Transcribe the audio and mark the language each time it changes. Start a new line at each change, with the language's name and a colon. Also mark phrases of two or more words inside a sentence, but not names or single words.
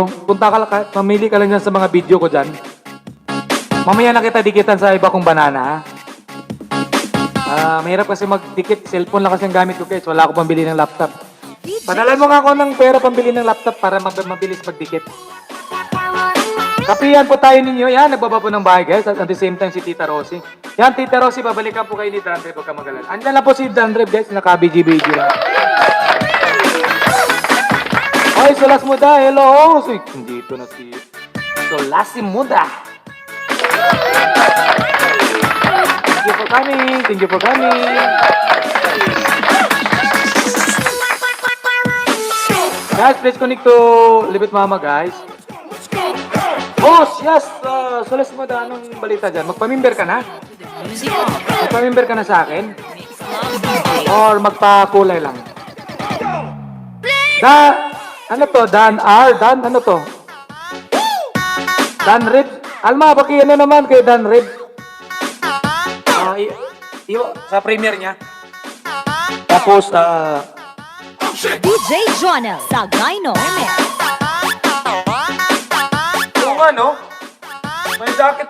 Filipino: Pamili ka lang dyan sa mga video ko dyan. Mamaya na kita dikitan sa iba kong banana, ha? Mahirap kasi magdikit. Cellphone lang kasi ang gamit ko, guys. Wala ako pambili ng laptop. Padalan mo nga ako ng pera pambili ng laptop para mabilis magdikit. Kapihan po tayo ninyo. Yan, nagbaba po ng bahay, guys.
English: At the same time,
Filipino: si Tita Rosie. Yan, Tita Rosie, babalikan po kayo ni Drandre pagka magalan. Andyan lang po si Drandre, guys. Naka-BG-BG lang. Ay, Solas Muda. Hello. Dito na si Solasi Muda.
English: Thank you for coming. Thank you for coming. Guys, please connect to Libit Mama, guys. Boss, yes.
Filipino: Solas Muda, anong balita dyan? Magpamimber ka na? Magpamimber ka na sa akin? Or magpakulay lang? Ano to? Dan R? Dan, ano to? Dan Red? Alma, baki ano naman kay Dan Red? Sa premiere niya. Tapos, DJ Jonel sa Gyno MX. yung ano, may jacket.